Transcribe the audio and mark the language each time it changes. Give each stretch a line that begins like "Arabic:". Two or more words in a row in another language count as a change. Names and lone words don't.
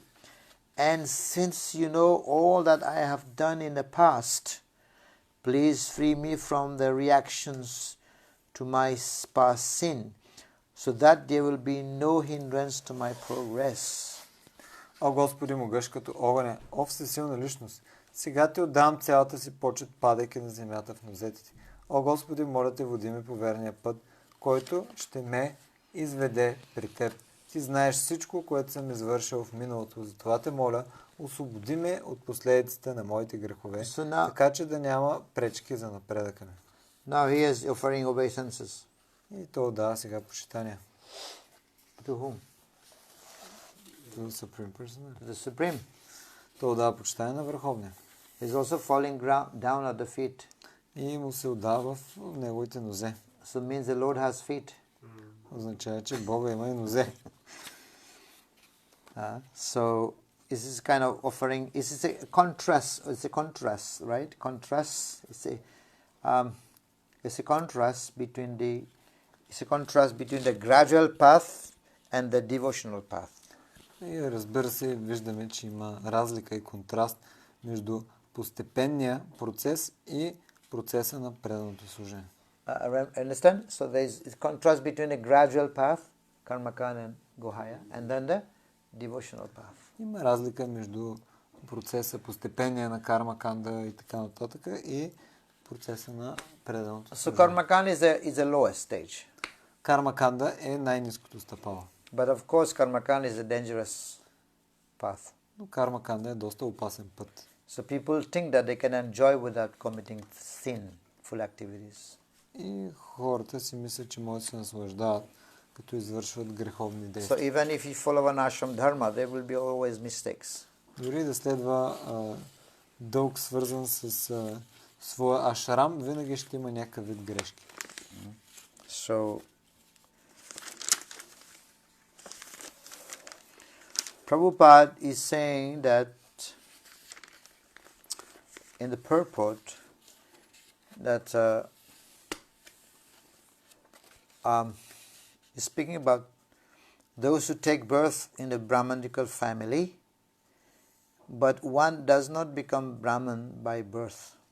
English: And since you know all that I have done in the past, please free me from the reactions to my past sin, so that there will be no hindrance to my progress.
Bulgarian: О Господи, могъщ като огъня, о всесилна личност, сега ти отдавам цялата си почет, падайки на земята в нозете ти. О Господи, моля те, води ме по верния път, който ще ме изведе при теб. Ти знаеш всичко, което съм извършил в миналото. Затова те моля, освободи ме от последиците на моите грехове, така че да няма пречки за напредъка ми.
English: Now he is offering obeisances.
Bulgarian: И то дава сега почитания.
English: To whom? To the Supreme Person. The Supreme.
Bulgarian: То дава почитание на Върховния.
English: He is also falling down at the feet.
Bulgarian: И му се отдава в неговите нозе.
English: So means the Lord has feet.
Bulgarian: Означава, че Бога има и нозе.
English: So this is kind of offering, this is a contrast, it's a contrast, right? Contrast, it's a contrast between the gradual path and the devotional path.
Bulgarian: И разбира се, виждаме, че има разлика и контраст между постепенния процес и процеса на преданото служение.
English: Understand? So there is a contrast between the gradual path, karmakanda and gohaya, and then the devotional path.
Bulgarian: Има разлика между процеса постепения на кармаканда и така нататък и процеса на преданото
English: So
Bulgarian: служение.
English: karmakanda is the lowest stage.
Bulgarian: Кармаканда е най-ниското стъпало.
English: But of course karmakanda is a dangerous path.
Bulgarian: Но кармаканда е доста опасен път.
English: So people think that they can enjoy without committing sinful activities.
Bulgarian: И хората си мислят, че могат да се наслаждават, като извършват греховни
English: So
Bulgarian: действия.
English: even if you follow an ashram dharma, there will be always mistakes.
Bulgarian: Дори да следва дълг свързан с своя ашрам, винаги ще има някакъв вид грешки.
English: So Prabhupada is saying that in the purport that he's speaking about those who take birth in a Brahmanical family, but one does not become Brahman by birth.